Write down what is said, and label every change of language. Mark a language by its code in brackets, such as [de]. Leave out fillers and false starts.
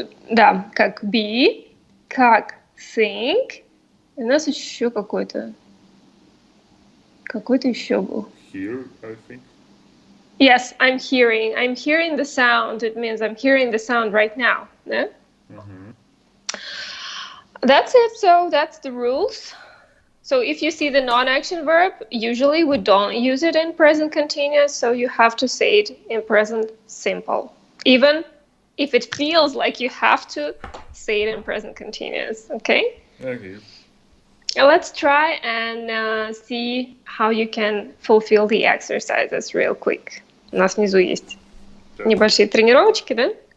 [ru] Да, как be, как think. У нас еще какой-то еще был. [en] Hear, I think. Yes, I'm hearing. I'm hearing the sound. It means I'm hearing the sound right now. Yeah? That's it. So that's the rules. So if you see the non-action verb, usually we don't use it in present continuous, so you have to say it in present simple. Even if it feels like you have to say it in present continuous, okay? Okay. Let's try and see how you can fulfill the exercises real quick. [ru] У нас внизу есть небольшие тренировочки, да?